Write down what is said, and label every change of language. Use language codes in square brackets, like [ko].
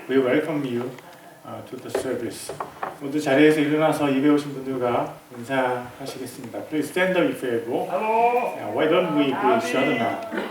[en] We welcome you to the service. [ko] 모두 자리에서 일어나서 예배 오신 분들과 인사하시겠습니다. [en] Please stand up if you're able. Hello. Why don't we greet each other now?